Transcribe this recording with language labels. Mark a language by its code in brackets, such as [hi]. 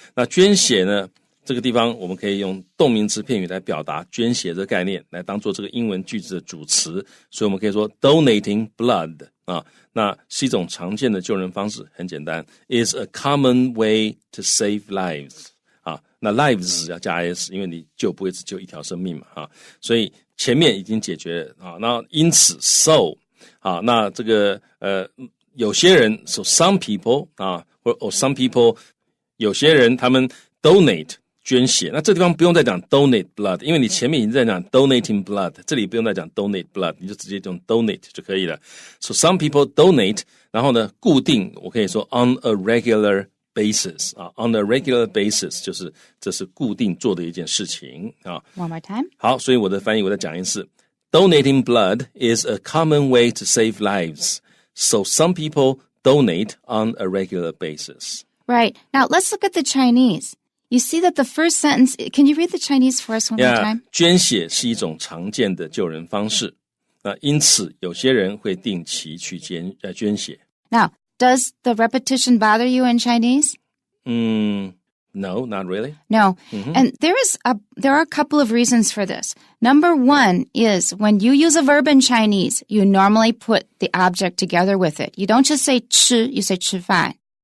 [zh] 那捐血呢，这个地方我们可以用动名词片语来表达捐血这个概念，来当做这个英文句子的主词，所以我们可以说 [en] donating blood [zh] 啊，那是一种常见的救人方式，很简单 [en] is a common way to save lives [zh] 啊，那 lives 要加 s， 因为你救不会只救一条生命嘛啊，所以前面已经解决了啊，那因此 [en] so [zh] 啊，那这个有些人 [en] so some people [zh] 啊，或 [en] some people [zh] 有些人他们 donate 捐血，那这地方不用再讲 [en] donate blood， [zh] 因为你前面已经在讲 [en] donating blood， [zh] 这里不用再讲 donate blood， 你就直接用 donate 就可以了。 [en] So some people donate， [zh] 然后呢，固定我可以说 [en] on a regular basis [zh] 啊 ，on a regular basis 就是这是固定做的一件事情啊。 [en] One more time. [zh] 好，所以我的翻译我再讲一次 [en] ，donating blood is a common way to save lives. So some people donate on a regular basis. Right. Now let's look at the Chinese.You see that the first sentence, can you read the Chinese for us one more time? [zh] 捐血是一种常见的救人方式，因此有些人会定期去捐血。 [en] Now, does the repetition bother you in Chinese? No, not really. No. And there are a couple of reasons for this. Number one is when you use a verb in Chinese, you normally put the object together with it. You don't just say 吃, you say 吃饭.